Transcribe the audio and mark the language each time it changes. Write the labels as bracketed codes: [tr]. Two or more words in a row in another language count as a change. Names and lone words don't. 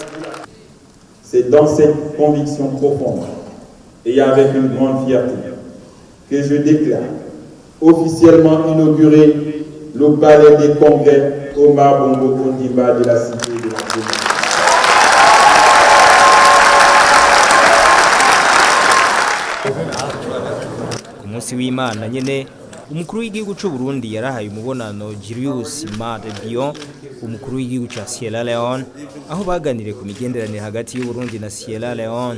[fr] C'est dans cette conviction profonde et avec une grande fierté que je déclare officiellement inauguré le palais des congrès Omar Bongo Ondimba de la cité de la Gabon. [rn] Ku munsi w'Imana nyene umukuru w'igihugu c'u Burundi yarahaye umubonano Julius Maade Bio, umukuru w'igihugu ca Sierra Leone, aho baganiriye ku migenderanire hagati y'u Burundi na Sierra Leone.